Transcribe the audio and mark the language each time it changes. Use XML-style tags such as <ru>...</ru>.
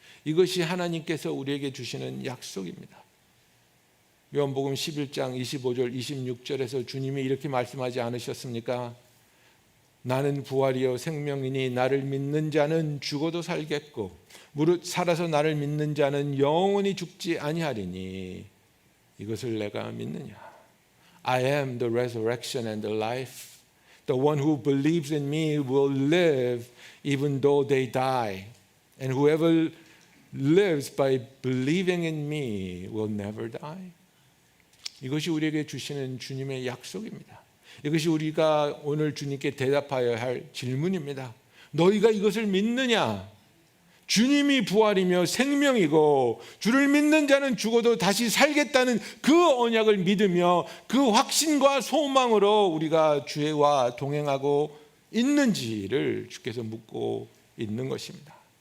<ko>이것이 하나님께서 우리에게 주시는 약속입니다. 요한복음 11장 25절 26절에서 주님이 이렇게 말씀하지 않으셨습니까? 나는 부활이요 생명이니 나를 믿는 자는 죽어도 살겠고 무릇 살아서 나를 믿는 자는 영원히 죽지 아니하리니 이것을 내가 믿느냐?</ko> <en>I am the resurrection and the life. The one who believes in me will live even though they die. And whoever lives by believing in me will never die.</en> <ko>이것이 우리에게 주시는 주님의 약속입니다. 이것이 우리가 오늘 주님께 대답하여야 할 질문입니다. 너희가 이것을 믿느냐? 주님이 부활이며 생명이고 주를 믿는 자는 죽어도 다시 살겠다는 그 언약을 믿으며 그 확신과 소망으로 우리가 주와 동행하고 있는지를 주께서 묻고 있는 것입니다.</ko>